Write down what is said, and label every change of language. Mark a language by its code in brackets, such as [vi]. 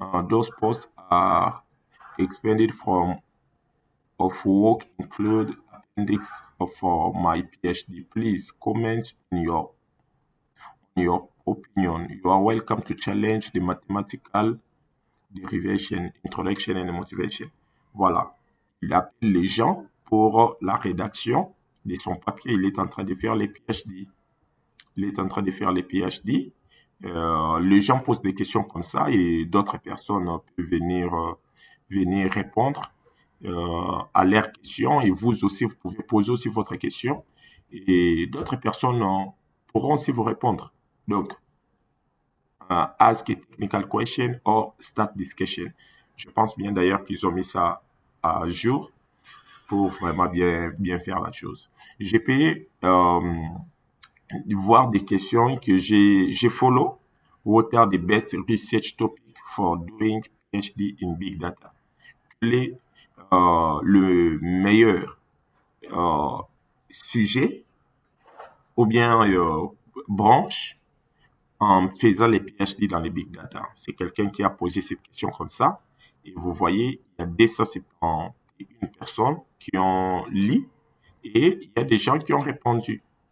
[en] Those posts are expanded from of work include appendix of my PhD. Please comment in your opinion. You are welcome to challenge the mathematical derivation, introduction and motivation. [fr] Voilà. Il appelle les gens pour la rédaction de son papier. Il est en train de faire les PhD. Il est en train de faire les PhD. Les gens posent des questions comme ça et d'autres personnes peuvent venir répondre à leurs questions et vous aussi, vous pouvez poser aussi votre question et d'autres personnes pourront aussi vous répondre. [en] Donc, ask a technical question or start discussion. [fr] Je pense bien d'ailleurs qu'ils ont mis ça à jour pour vraiment bien faire la chose. J'ai pu voir des questions que j'ai follow. [en] What are the best research topics for doing PhD in Big Data? [fr] Quel est le meilleur sujet ou bien branche en faisant les PhD dans les Big Data? C'est quelqu'un qui a posé cette question comme ça. Et vous voyez, il y a 271 personnes qui ont lu et il y a des gens qui ont répondu.